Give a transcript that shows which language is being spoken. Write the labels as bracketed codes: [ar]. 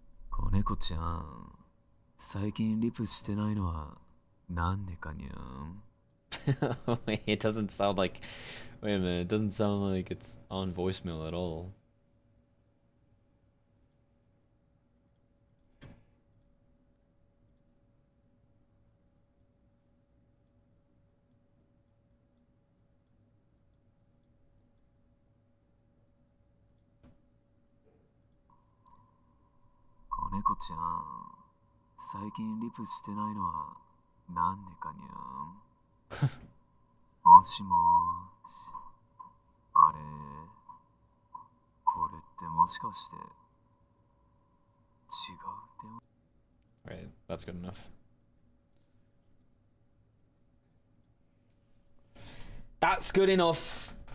[ja] 子猫ちゃん、最近リプしてないのはなんでかにゃん。 [en] Wait, it doesn't sound like. Wait a minute, it doesn't sound like it's on voicemail at all. [ja] Koneko chan, 最近リプしてないのはなんでかにゃん。もしもーし。あれ、これってもしかして違う電話。 [en] Right, that's good enough. That's good enough.